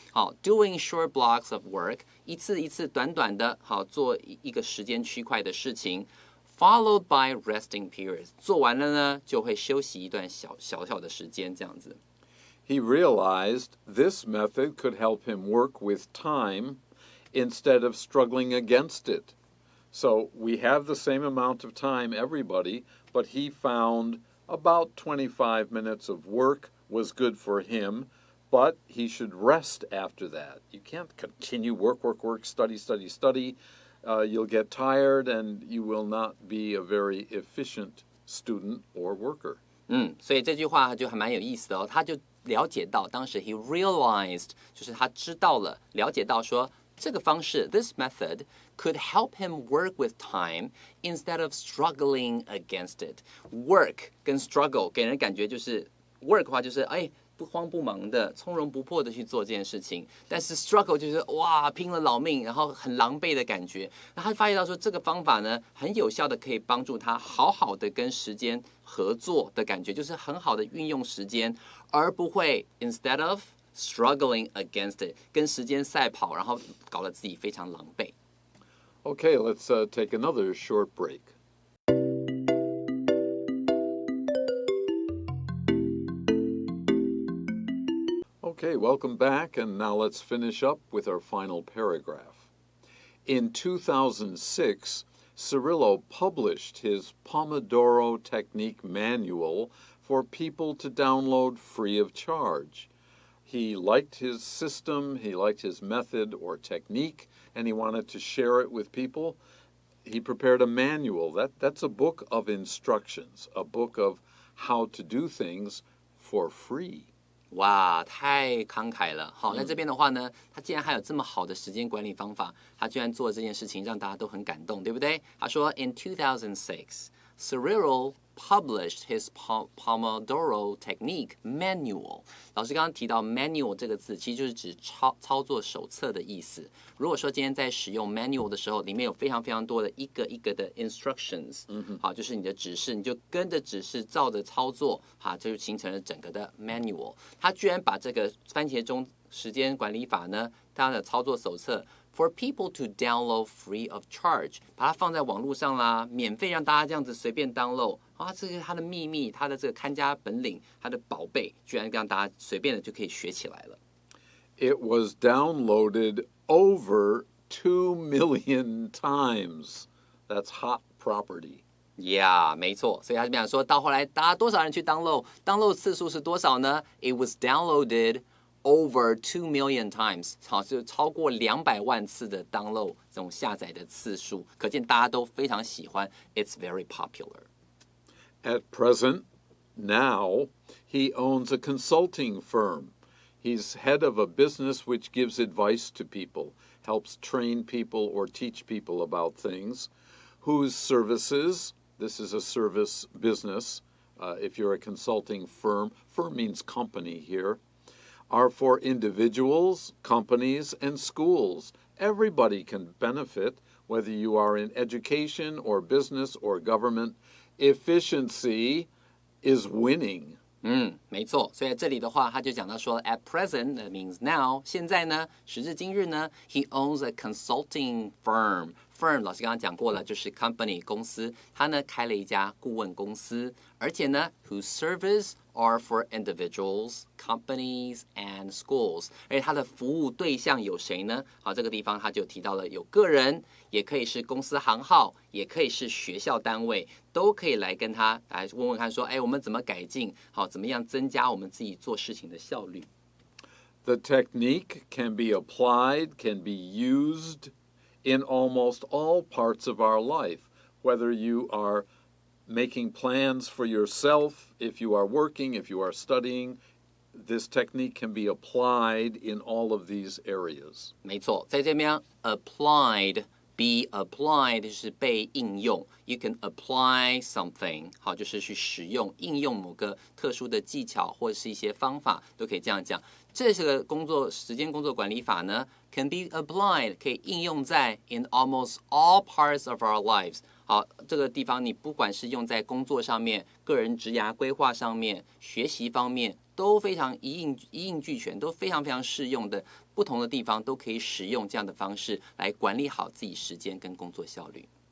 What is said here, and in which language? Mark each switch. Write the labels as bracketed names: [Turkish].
[Chinese] 好 ， [English] doing short blocks of work， [Chinese] 一次一次短短的，好做一个时间区块的事情。 [English] Followed by resting periods， [Chinese] 做完了呢，就会休息一段小的时间，这样子。 [English] He realized this method could help him work with time instead of struggling against it. So we have the same amount of time, everybody, but he found about 25 minutes of work was good for him, but he should rest after that. You can't continue work, study.You'll get tired and you will not be a very efficient student or worker. [Chinese] 所以这句话就还蛮有意思的哦。他就了解到，当时 [English] he realized [Chinese] 就是他知道了，了解到说这个方式 [English] this method could help him work with time instead of struggling against it. [Chinese] Work 跟 struggle 给人感觉就是 work 的话就是不慌不忙的从容不迫的去做这件事情，但是 struggle 就是哇拼了老命，然后很狼狈的感觉。那他发现到说这个方法呢很有效的可以帮助他好好的跟时间合作的感觉，就是很好的运用时间，而不会 [English] instead of struggling against it [Chinese] 跟时间赛跑，然后搞得自己非常狼狈。 [English] Okay, let's take another short break. Okay, welcome back, and now let's finish up with our final paragraph. In 2006, Cirillo published his Pomodoro Technique manual for people to download free of charge. He liked his system, he liked his method or technique, and he wanted to share it with people. He prepared a manual. That's a book of instructions, a book of how to do things for free. [Chinese] 哇，太慷慨了！好，那这边的话呢，他既然还有这么好的时间管理方法，他居然做了这件事情，让大家都很感动，对不对？他说 [English] ，In 2006, Cirillo published his Pomodoro Technique manual. [Chinese] 老师刚刚提到 manual 这个字，其实就是指操作手册的意思。如果说今天在使用 manual 的时候，里面有非常非常多的一个一个的 instructions，好，就是你的指示，你就跟着指示照着操作，好，这就形成了整个的 manual。他居然把这个番茄钟时间管理法呢，它的操作手册。 [English] For people to download free of charge， [Chinese] 把它放在网络上啦，免费让大家这样子随便 download。这是他的秘密，他的这个看家本领，他的宝贝，居然让大家随便的就可以学起来了。 [English] It was downloaded over 2 million times. That's hot property. Yeah， [Chinese] 没错。所以他这边说到后来，大家多少人去 download 次数是多少呢 ？ [English] It was downloaded over 2 million times， [Chinese] 好，就超过200万次的 download 这种下载的次数，可见大家都非常喜欢。 [English] It's very popular. At present, now, he owns a consulting firm. He's head of a business which gives advice to people, helps train people or teach people about things, whose services, this is a service business, if you're a consulting firm means company here, are for individuals, companies, and schools. Everybody can benefit, whether you are in education or business or government. Efficiency is winning. [Chinese] 没错。所以在这里的话，他就讲到说 ， [English] at present that means now， [Chinese] 现在呢，时至今日呢 ， [English] he owns a consulting firm. [Chinese] Firm 老师刚刚讲过了，就是 company 公司，他呢开了一家顾问公司，而且呢 ， [English] whose service are for individuals, companies, and schools. [Chinese] 而且他的服务对象有谁呢？好，这个地方他就提到了有个人，也可以是公司行号，也可以是学校单位，都可以来跟他来问问看说，我们怎么改进？好，怎么样增加我们自己做事情的效率？ [English] The technique can be applied, can be used in almost all parts of our life, whether you are making plans for yourself, if you are working, if you are studying, this technique can be applied in all of these areas. [Chinese] 没错，在这边 [English] applied be applied [Chinese] 就是被应用 ， [English] you can apply something， [Chinese] 好，就是去使用、应用某个特殊的技巧或者是一些方法，都可以这样讲。这个时间工作管理法呢 ， [English] can be applied [Chinese] 可以应用在 [English] in almost all parts of our lives。 [Chinese] 好，这个地方你不管是用在工作上面、个人职涯规划上面、学习方面，都非常一应俱全，都非常非常适用的。不同的地方都可以使用这样的方式来管理好自己时间跟工作效率。